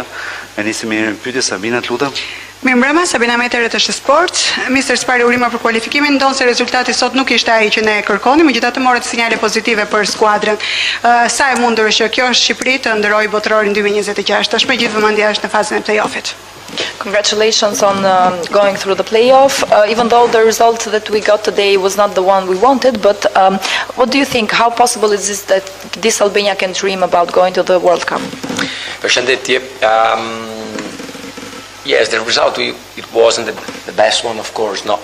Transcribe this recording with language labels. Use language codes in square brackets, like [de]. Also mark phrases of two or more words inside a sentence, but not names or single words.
[sq] E nisim me një pyetje, Sabina, të lutem. Mirëmbrëma, Sabina Meteret është Sport. Mr. Spari urima për kualifikimin, ndonë se rezultati sot nuk ishte ai që ne kërkoni, megjithatë morët sinjale pozitive për skuadrën. Sa e mundur është që kjo Shqipëri të ndërojë botërorin 2026, tash me gjithë vëmendja është në fazën e play-offit. [en] Congratulations on going through the playoff, even though the result that we got today was not the one we wanted, but what do you think, how possible is this that this Albania can dream about going to the World Cup? [sq] Përshëndetje. [en] Yes, the result, it wasn't the best one, of course, not.